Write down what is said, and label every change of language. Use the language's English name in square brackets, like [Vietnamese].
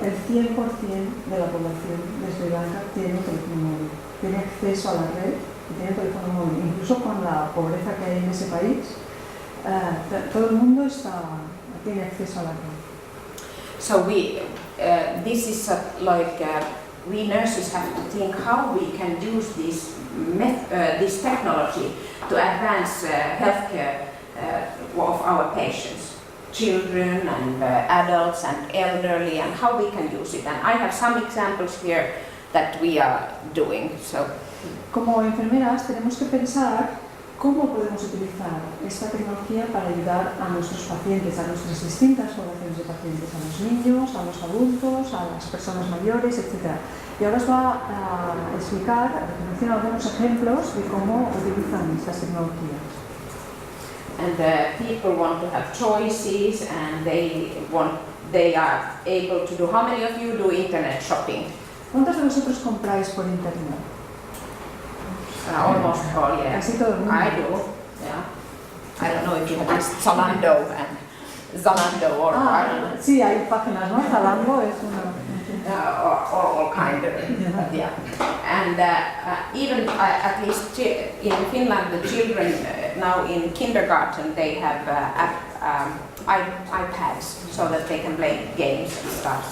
[Spanish] El 100% de la población de Sri Lanka tiene un teléfono móvil, tiene acceso a la red y tiene teléfono móvil. Incluso con la pobreza que hay en ese país, todo el mundo tiene acceso a la red. [English] So this is we nurses have to think how we can use this technology to advance healthcare of our patients, children and adults and elderly, and how we can use it. And I have some examples here that we are doing. So, [Spanish] como enfermeras tenemos que pensar cómo podemos utilizar esta tecnología para ayudar a nuestros pacientes, a nuestras distintas poblaciones de pacientes, a los niños, a los adultos, a las personas mayores, etc. Y ahora os va a explicar, a mencionar algunos ejemplos de cómo utilizan estas tecnologías. [English] And people want to have choices, and they are able to do. How many of you do internet shopping? [Spanish] ¿Cuántos de vosotros compráis por internet? [English] Almost all, yeah. [Spanish] Casi todo el mundo. [English] I do, yeah. I don't know if you have Zalando and Zalando or I don't know. [Spanish] Sí, hay páginas, ¿no? Zalando es una. [English] All kind of, yeah. And even at least in Finland, the children now in kindergarten, they have iPads so that they can play games and stuff.